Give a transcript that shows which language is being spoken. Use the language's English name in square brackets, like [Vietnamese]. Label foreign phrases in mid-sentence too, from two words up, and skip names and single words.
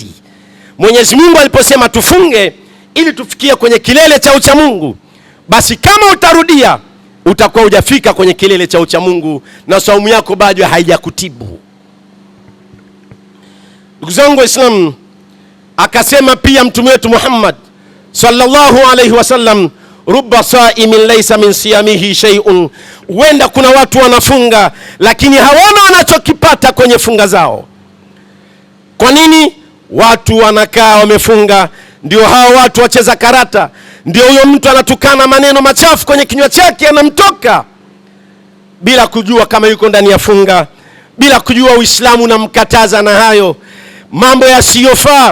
[Swahili] Mwenyezi Mungu aliposema tufunge ili tufikie kwenye kilele cha ucha Mungu, basi kama utarudia utakuwa hujafika kwenye kilele cha ucha Mungu na saumu yako bado haijakutibu. Ndugu zangu Waislamu, akasema pia mtume wetu Muhammad [Arabic] صلى الله عليه وسلم, رب صائم ليس من صيامه شيء, [Swahili] huenda kuna watu wanafunga lakini hawana wanachokipata kwenye funga zao. Kwa nini? Watu wanakaa wamefunga, ndio hao watu wacheza karata, ndio huyo mtu anatukana maneno machafu kwenye kinywa chake anamtoka, bila kujua kama yuko ndani ya funga, bila kujua Uislamu unamkataza na hayo mambo yasiyofaa.